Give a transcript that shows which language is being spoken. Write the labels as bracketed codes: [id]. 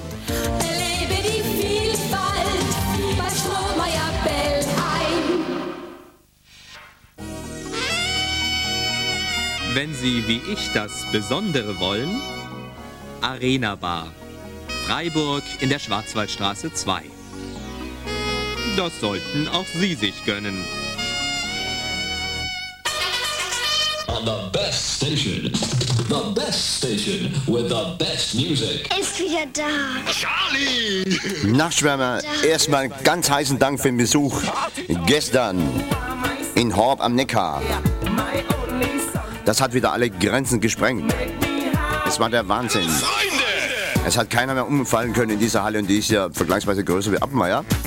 [de] Erlebe die Vielfalt bei Strohmeier Bellheim. Wenn Sie wie ich das Besondere wollen, Arena Bar. Freiburg in der Schwarzwaldstraße 2. Das sollten auch Sie sich gönnen. [en] On the best station. The best station with the best music. [de] Ist wieder da. Charlie! Nachtschwärmer, erstmal einen ganz heißen Dank für den Besuch gestern in Horb am Neckar. Das hat wieder alle Grenzen gesprengt. Es war der Wahnsinn. Freunde! Es hat keiner mehr umfallen können in dieser Halle und die ist ja vergleichsweise größer wie Appenweier.